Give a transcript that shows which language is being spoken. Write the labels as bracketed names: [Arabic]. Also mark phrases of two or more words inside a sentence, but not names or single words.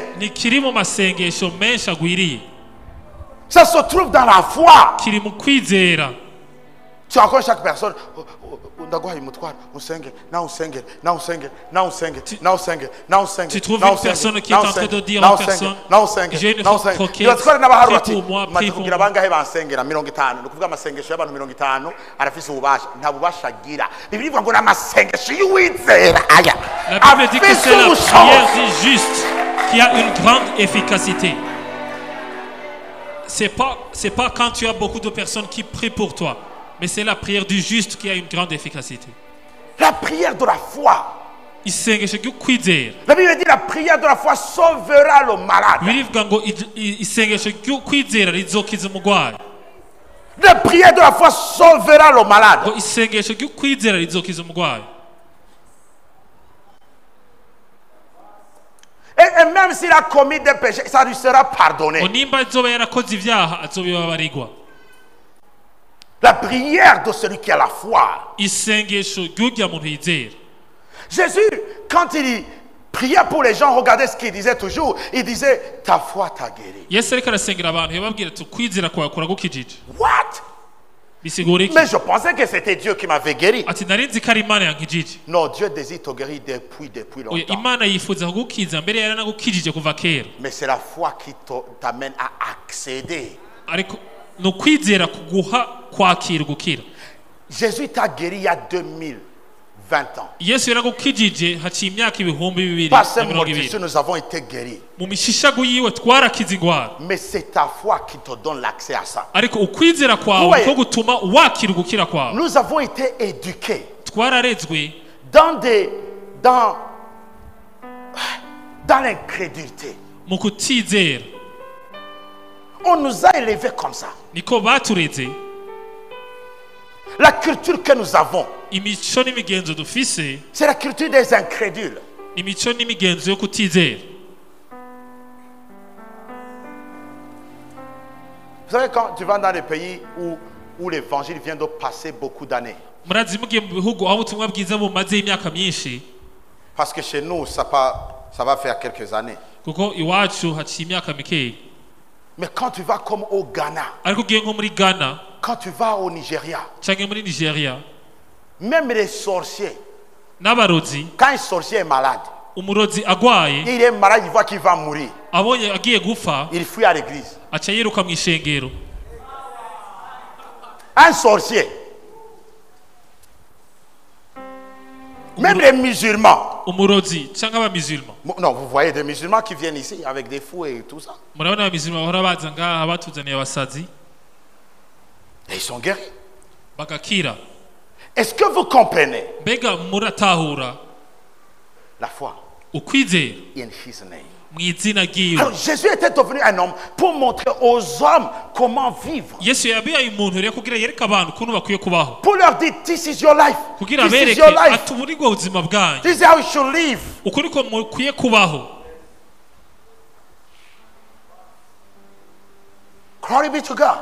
[Rundi] ntikiri mu masengesho menshi agwiriye, [French] Ça se trouve dans la foi. [Rundi] kiri mu kwizera. [French] Tu rencontres chaque personne. [Rundi] ndaguhaye umutwaro usenge nawe usenge nawe usenge nawe usenge nawe usenge [French] Tu trouves une personne qui est en train de dire aux personnes, j'ai une requête, prie pour moi, prie pour [Rundi] kugira [French] moi. [Rundi] bangahe bansengera 50 ni kuvuga amasengesho y'abantu 50 arafise ububasha nta bubasha agira Bibiliya ivuga ngo n'amasengesho y'uwizera aya [French] La Bible dit que c'est la prière du juste qui a une grande efficacité. C'est pas quand tu as beaucoup de personnes qui prient pour toi, mais c'est la prière du juste qui a une grande efficacité. La prière de la foi. [Rundi] Isengesho ry'ukwizera. [French] La Bible dit la prière de la foi sauvera le malade. [Rundi] Birivuga ngo isengesho ry'ukwizera rizokiza umurwayi. [French] La prière de la foi sauvera le malade. [Rundi] Ngo isengesho ry'ukwizera rizokiza umurwayi. [French] Et même s'il a commis des péchés, ça lui sera pardonné. [Rundi] Nimba azoba yarakoze ibyaha azobibabarirwa. [French] La prière de celui qui a la foi. [Rundi] Isengesho ry'urya muntu yizera. [French] Jésus, quand il priait pour les gens, regardez ce qu'il disait toujours. Il disait, ta foi t'a guéri. [Rundi] Yesu ariko arasengera abantu yababwira ati kwizera kwawe kuragukijije. [English] What? [Rundi] Bisigura iki? [French] Mais je pensais que c'était Dieu qui m'avait guéri. [Rundi] Ati nari nzi ko ari Imana yankijije. [French] Non, Dieu désire te guérir depuis [Rundi] Oya, [French] longtemps. [Rundi] Imana yifuza kugukiza mbere yaranagukijije kuva kera. [French] Mais c'est la foi qui t'amène à accéder. [Rundi] Ariko no kwizera kuguha kwakira gukira. [French] Jésus t'a guéri il y a 2020 ans. [Rundi] Yesu yaragukijije haciye imyaka ibihumbi bibiri [French] Par ces [Rundi] na mirongo [French] motifs, [Rundi] ibiri. [French] nous avons été guéris. [Rundi] Mu mishishago yiwe twarakiza ingwara. [French] Mais c'est ta foi qui te donne l'accès à ça. [Rundi] Ariko ukwizera kwawe ko gutuma wakira gukira kwawe. [French] Nous avons été éduqués [Rundi] Twararezwe [French] dans l'incrédulité. [Rundi] mu kutizera. [French] On nous a élevés comme ça. [Rundi] Niko batureze. [French] La culture que nous avons, [Rundi] Imico n'imigenzo dufise, [French] c'est la culture des incrédules. [Rundi] imico n'imigenzo yo kutizera. [French] Vous savez, quand tu vas dans les pays où l'évangile vient de passer beaucoup d'années, [Rundi] Murazi mugiye mu bihugu aho ubutumwa bwiza bumaze imyaka myinshi, [French] parce que chez nous, ça va faire quelques années. [Rundi] kuko iwacu haciye imyaka mikeya. [French] Mais quand tu vas comme au Ghana, [Rundi] Ariko ugiye nko muri Ghana [French] quand tu vas au Nigeria, [Rundi] canke muri Nigeria, [French] même les sorciers, [Rundi] n'abarozi, [French] quand un sorcier est malade, [Rundi] umurozi agwaye [French] il est malade, il voit qu'il va mourir. [Rundi] abonye agiye gupfa [French] Il fuit à l'église. [Rundi] aca yiruka mu ishengero. [French] Un sorcier. Même les musulmans. [Rundi] Umurozi canke abamisulma. [French] Non, vous voyez des musulmans qui viennent ici avec des fous et tout ça. [Rundi] Murabona abamisulma bahora baza ngaha batuzaniye abasazi [French] Et ils sont guéris. [Rundi] bagakira. [French] Est-ce que vous comprenez [Rundi] Mbega muratahura [French] la foi [Rundi] ukwizera [English] in his name? [Rundi] mu izina ryiwe. [French] Alors Jésus était devenu un homme pour montrer aux hommes comment vivre. [Rundi] Yesu yabihaye umuntu rero kugira yereke abantu ukuntu bakwiye kubaho, [French] Pour leur dire, [English] this is your life. [Rundi] kugira [English] This is [Rundi] abereke [English] your life. [Rundi] ati ubu ni bwo buzima bwanyu, [English] This is how you should live. [Rundi] uku niko mukwiye kubaho. [English] Glory be to God.